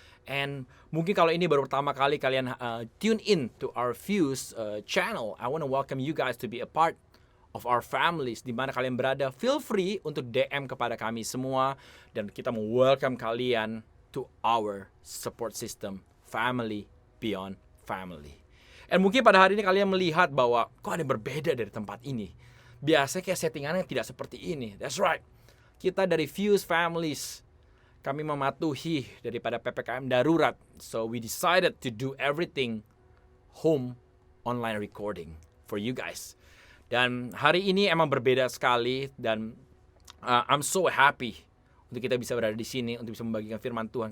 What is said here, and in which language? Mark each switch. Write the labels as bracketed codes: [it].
[en] And [id] mungkin kalau ini baru pertama kali kalian [en] tune in to our Fuse channel, I want to welcome you guys to be a part of our families. [id] Di mana kalian berada, [en] feel free [id] untuk DM kepada kami semua. Dan kita mau [en] welcome kalian to our support system, family beyond family. [id] And mungkin pada hari ini kalian melihat bahwa kok ada yang berbeda dari tempat ini. Biasanya kayak settingannya tidak seperti ini. [en] That's right. [id] Kita dari Fuse Families, kami mematuhi daripada PPKM darurat. [en] So we decided to do everything home online recording for you guys. [id] Dan hari ini emang berbeda sekali dan [en] I'm so happy [id] untuk kita bisa berada di sini untuk bisa membagikan firman Tuhan.